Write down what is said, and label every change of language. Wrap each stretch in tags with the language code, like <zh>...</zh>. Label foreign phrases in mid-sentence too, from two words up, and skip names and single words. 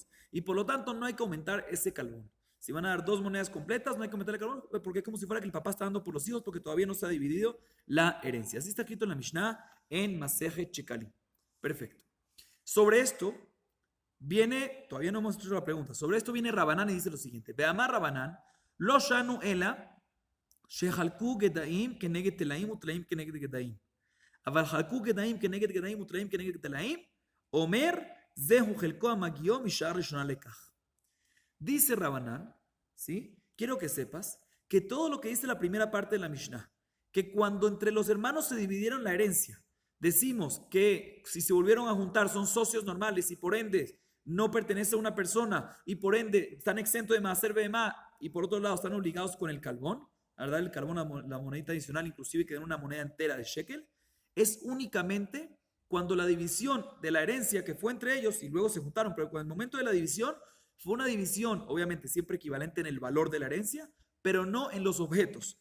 <es>Y por lo tanto, no hay que aumentar ese calbón. Si van a dar 2 monedas completas, no hay que aumentar el calbón, porque es como si fuera que el papá está dando por los hijos, porque todavía no se ha dividido la herencia. Así está escrito en la Mishnah, en Masejet Shekalim. Perfecto. Sobre esto viene, todavía no hemos hecho la pregunta, sobre esto viene Rabanán y dice lo siguiente.</es> <he>באמר רבנן, לא שנו אלא, שחלקו גדיים, כנגד טלאים, וטלאים כנגד גדיים. אבל חלקו גדיים כנגד גדיים וטלאים כנגד טלאים, אומר, זהו חלקו המגיעו משעה ראשונה לכך.</he> <es>Dice Rabanán, ¿sí? Quiero que sepas que todo lo que dice la primera parte de la Mishnah, que cuando entre los hermanos se dividieron la herencia, decimos que si se volvieron a juntar son socios normales y por ende no pertenece a una persona y por ende están exentos de Maaser Behema y por otro lado están obligados con el calbón, a dar el calbón, la monedita adicional, inclusive que den una moneda entera de shekel, es únicamente cuando la división de la herencia que fue entre ellos y luego se juntaron, pero con el momento de la división Fue una división, obviamente, siempre equivalente en el valor de la herencia, pero no en los objetos.</es>